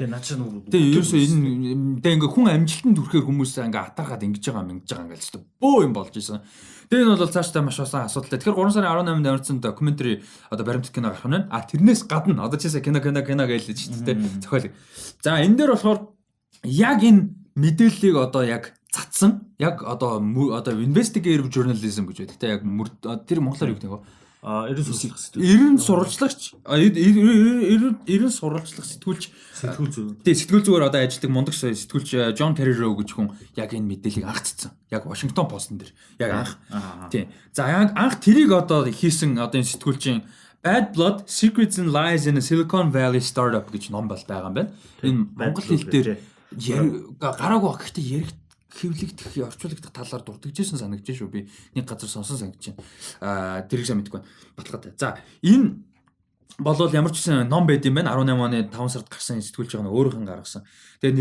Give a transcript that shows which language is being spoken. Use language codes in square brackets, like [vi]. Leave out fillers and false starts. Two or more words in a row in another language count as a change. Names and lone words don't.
[mn] Тэгээ ерөөсөө энэ ингээд хүн амжилтанд хүрэхээр хүмүүс ингээд атархаад ингэж байгаа ингээд л бөө юм болж исэн. Тэгээ энэ бол цаашдаа маш олон асуудалтай. Тэгэхээр 3 сарын 18-нд орсон докюментари одоо баримтат кино гарах нь. Тэрнээс гадна одоо чийсэ кино гэлээ шүү дээ зохиол. За энэ дээр болохоор яг энэ мэдээллийг одоо яг цацсан яг одоо [en] investigative journalism [mn] гэж байдаг те яг тэр монголоор юу гэдэг вэ? Ерэн сурвалжлагч ерэн сурвалжлах сэтгүүлч сэтгүүл зүгээр одоо ажилладаг мундаг сэтгүүлч John Carreyrou гэж хүн яг энэ мэдээллийг анх цацсан. Яг Washington Post-н дээр яг анх. Тийм. За анх тэрийг одоо хийсэн одоо энэ сэтгүүлчийн Bad Blood Secrets and Lies in a Silicon Valley Startup гэж ном байгаа юм байна. Энэ монгол хэл дээр гараагүй гэхдээ ярих хэвлэгдэх орчуулагдах талаар дурддагжсэн санагдаж шүү. Би нэг газар сонсон санагдаж байна. Тэрийг сайн мэдэхгүй байна. Баталгаатай. За энэ болвол ямар ч гэсэн ном байд юм байна. 18 оны 5 сард гарсан сэтгүүлч байгаа нь өөрийнх нь гаргасан.